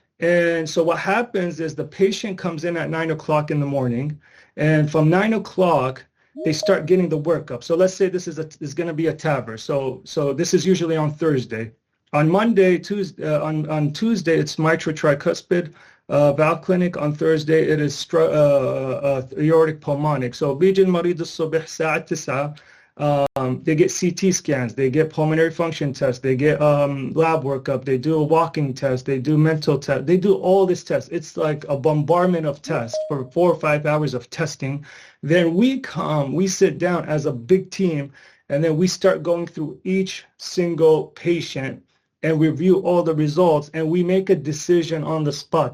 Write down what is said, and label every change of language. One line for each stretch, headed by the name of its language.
English: And so what happens is the patient comes in at 9 o'clock in the morning, and from 9 o'clock, they start getting the workup. So let's say this is going to be a TAVR. So this is usually on Thursday. On Monday, on Tuesday, it's mitral tricuspid valve clinic. On Thursday, it is aortic pulmonic.
Arabic: So بيجي المريض الصبح الساعة 9.
English: They get CT scans, they get pulmonary function tests, they get lab workup, they do a walking test, they do mental test, they do all this tests. It's like a bombardment of tests for 4 or 5 hours of testing. Then we sit down as a big team, and then we start going through each single patient and review all the results, and we make a decision on the spot.